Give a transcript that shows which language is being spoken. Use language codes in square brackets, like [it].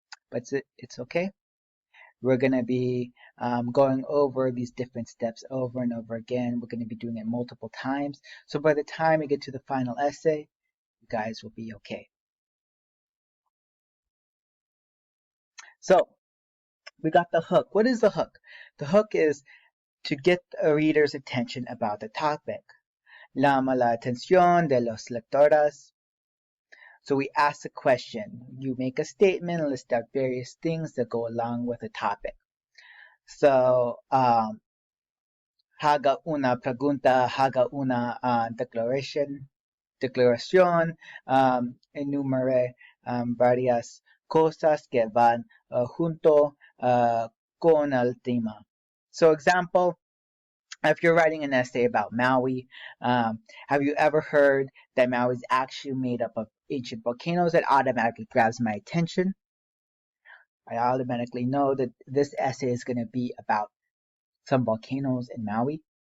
[en] But it's okay. We're going to be going over these different steps over and over again. We're going to be doing it multiple times. So by the time we get to the final essay, you guys will be okay. So we got the hook. What is the hook? The hook is to get a reader's attention about the topic. [es] Llama la atención de los lectores. [en] So we ask a question. You make a statement and list out various things that go along with the topic. [es] So, haga una pregunta, haga una declaración, enumere varias cosas que van junto con el tema. [en] So example, If you're writing an essay about Maui, have you ever heard that Maui is actually made up of ancient volcanoes? That automatically grabs my attention. I automatically know that this essay is going to be about some volcanoes in Maui.